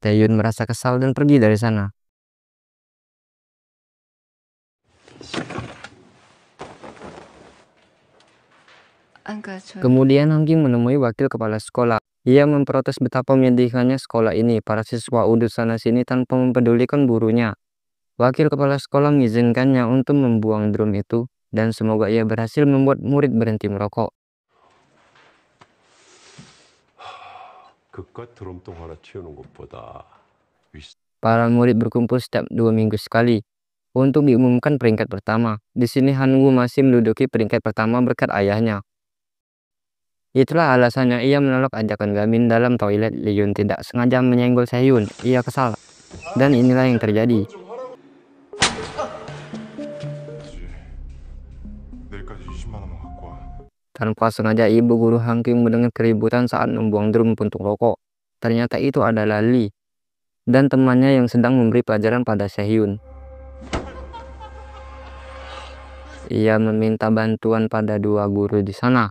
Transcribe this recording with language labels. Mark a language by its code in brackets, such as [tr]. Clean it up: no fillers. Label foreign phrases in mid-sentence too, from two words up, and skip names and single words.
[id] Taehyun merasa kesal dan pergi dari sana. Kemudian Hang Kyung menemui wakil kepala sekolah. Ia memprotes betapa menyedihkannya sekolah ini. Para siswa udut sana sini tanpa mempedulikan gurunya. Wakil kepala sekolah mengizinkannya untuk membuang drum itu dan semoga ia berhasil membuat murid berhenti merokok. [ko] 그깟 드럼통 하나 치우는 것보다 [id] Para murid berkumpul setiap 2 minggu sekali untuk diumumkan peringkat pertama. Di sini Han-woo masih menduduki peringkat pertama berkat ayahnya. Itulah alasannya ia menolak ajakan Gamin dalam toilet. Lee-yun tidak sengaja menyenggol Taehyun. Ia kesal. Dan inilah yang terjadi. [ko] 내일까지 20만 원만 갖고 와. [id] Tanpa sengaja ibu guru Hang Kyung mendengar keributan saat membuang drum puntung rokok. Ternyata itu adalah Lee dan temannya yang sedang memberi pelajaran pada Taehyun. Ia meminta bantuan pada 2 guru di sana.